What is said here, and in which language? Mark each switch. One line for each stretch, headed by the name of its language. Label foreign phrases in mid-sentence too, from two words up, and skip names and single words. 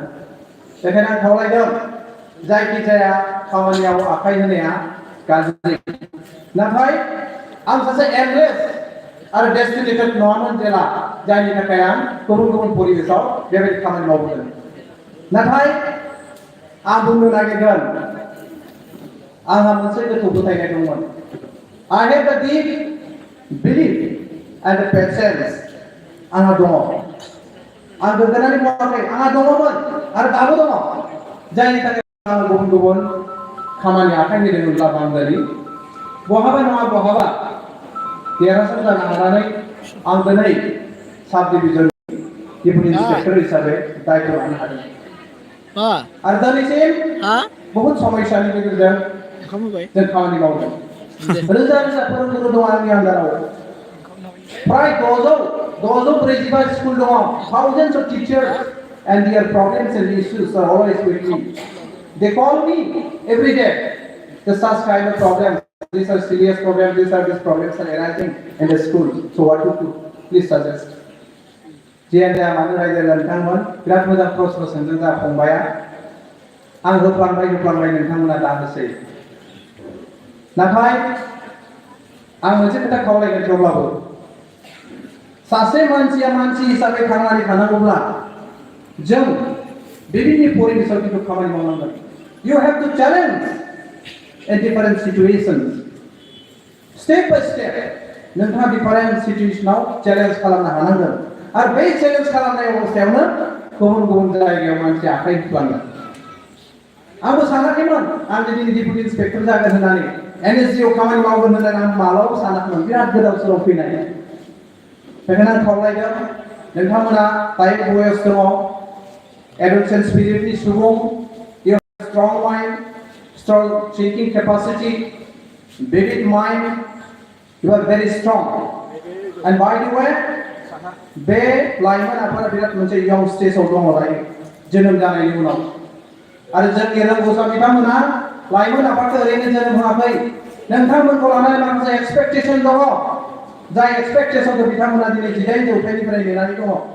Bodo: बेखायनो आं खावलायदों जायखिजाया खामानियाव आखाइ होनाया गाज्रि, नाथाय आं सासे एमलेस आरो डेस्टिनेटेड नङामोन जेला जायनि थाखाय आं गुबुन गुबुन परिबेसाव बेबायदि खामानि मावबोदों। नाथाय आं बुंनो नागिरगोन आंहा मोनसे गोथौ फोथायनाय दंमोन।
English: I have the deep belief and the patience
Bodo: आंहा दङ। आं गोग्गानानै बुङाखै, आंहा दङमोन आरो दाबो दङ। जायनि थाखाय आं गुबुन गुबुन खामानि आखाइ होदोंमोनब्ला बांद्राय बहाबा नङा बहाबा देरहासार जानो हानानै आं दिनै
English: sub division deputy inspector
Bodo: हिसाबै दायित्व लानो हादों। आरो दिनैसिम बहुत समयसानि गेजेरजों जों खामानि मावदों। रोजा रोजा फोरोंगुरु दं आंनि आन्दाराव। प्राय 645 स्कुल दङ।
English: Thousands of teachers and their problems and issues are always with me. They call me every day. The such kind of problems, these are serious problems, these problems are arising in the school. So what to do? Please suggest.
Bodo: जियानो जाया मानो रायजो नोंथांमोन बिराद मोजां प्रश्न सोंदों जा फंबाया। आं होफ्लांबाय नोंथांमोना दा होसै। नाथाय आं मोनसे खोथा खावलायगोन थेवब्लाबो सासे मानसिया मानसि हिसाबै थांनानै थानांगौब्ला जों बेबायदि परिबेसाव खिन्थु खामानि मावनांगोन।
English: You have to challenge in different situations. Step by step
Bodo: नोंथाङा
English: different situationआव
Bodo: चेलेन्ज खालामनो हानांगोन। आरो बे चेलेन्ज खालामनाय अबस्थायावनो गुबुन गुबुन जायगायाव मानसि आखाइ होफ्लाङो। आंबो सानाखैमोन आं दिनै
English: deputy inspector
Bodo: जागोन होननानै, NSGआव खामानि मावगोन होननानै आं मालाबाबो सानाखैमोन। बिराद गोदाव सोराव फैनाय। बेखायनो आं खावलायदों नोंथांमोना दायो बयस दङ,
English: education spirit
Bodo: सुबुं,
English: you have strong mind, strong thinking capacity, vivid mind, you are very strong. And by the way,
Bodo: बे लाइमोन आफादा बिराद मोनसे
English: young stage
Bodo: दङ दायो जोनोम जानायनि उनाव। आरो जोंनि रोंगौसा बिथांमोना लाइमोन आफादखौ ओरैनो जोनोम होआखै। नोंथांमोनखौ लानानै माखासे एक्सपेक्टेसन दङ। जाय एक्सपेक्टेसनखौ बिथांमोना दिनै 18 जौथाइनिफ्राय नेनानै दङ।